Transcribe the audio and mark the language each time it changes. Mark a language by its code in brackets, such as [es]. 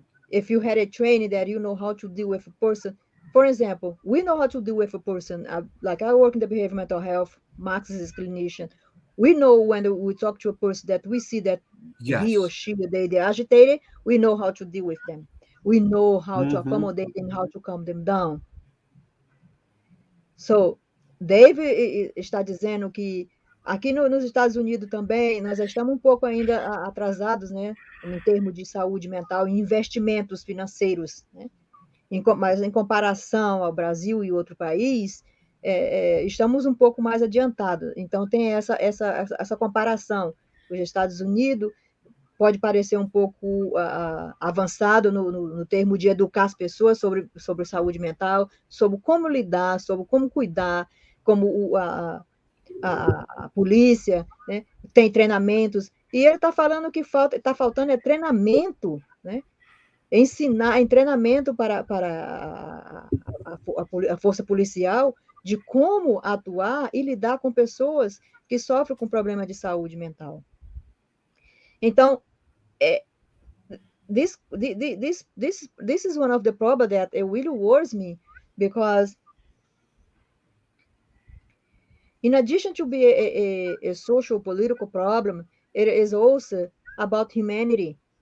[en] If you had a training that you know how to deal with a person, for example, we know how to deal with a person. Like I work in the behavioral mental health, Max is a clinician. We know when we talk to a person that we see that he or she, they're agitated, we know how to deal with them. We know how to accommodate them, how to calm them down. So, [pt] Dave está dizendo que aqui nos Estados Unidos também nós estamos um pouco ainda atrasados, né, em termos de saúde mental e investimentos financeiros, né? Mas em comparação ao Brasil e outro país, estamos um pouco mais adiantados. Então, tem essa comparação. Os Estados Unidos pode parecer um pouco avançado no termo de educar as pessoas sobre saúde mental, sobre como lidar, sobre como cuidar, como a polícia, né, tem treinamentos, e ele está falando que está faltando treinamento, né, ensinar em treinamento para a força policial de como atuar e lidar com pessoas que sofrem com problema de saúde mental. Então, [en] this is one of the problems that it really worries me, because in addition to be a social political problem, it is also about humanity.